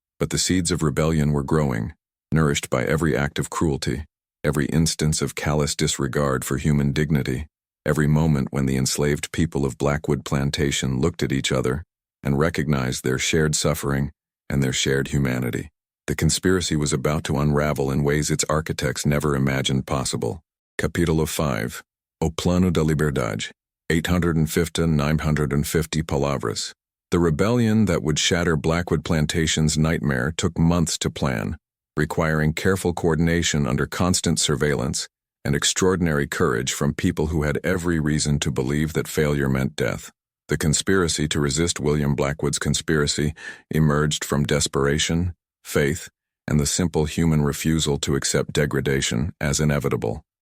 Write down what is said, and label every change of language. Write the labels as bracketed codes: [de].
[en] But the seeds of rebellion were growing, nourished by every act of cruelty, every instance of callous disregard for human dignity, every moment when the enslaved people of Blackwood Plantation looked at each other and recognized their shared suffering and their shared humanity. The conspiracy was about to unravel in ways its architects never imagined possible. [pt] Capítulo 5. O Plano da Liberdade, 850–950 palavras. [en] The rebellion that would shatter Blackwood Plantation's nightmare took months to plan, requiring careful coordination under constant surveillance and extraordinary courage from people who had every reason to believe that failure meant death. The conspiracy to resist William Blackwood's conspiracy emerged from desperation, faith, and the simple human refusal to accept degradation as inevitable.